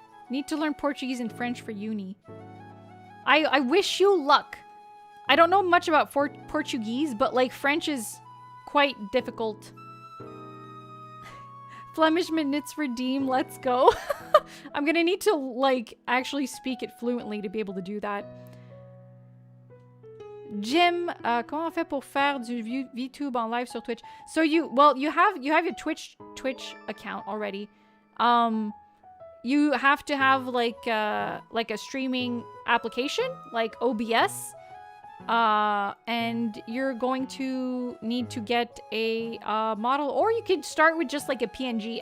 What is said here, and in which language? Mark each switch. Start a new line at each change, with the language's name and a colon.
English: Need to learn Portuguese and French for uni. I wish you luck. I don't know much about Portuguese, but like French is quite difficult. Flemish minutes redeem. Let's go. I'm gonna need to like actually speak it fluently to be able to do that.
French: Jim, comment on fait pour faire du VTube en live sur Twitch?
English: So you have your Twitch account already. You have to have like a streaming application like OBS. And you're going to need to get a model, or you could start with just like a PNG.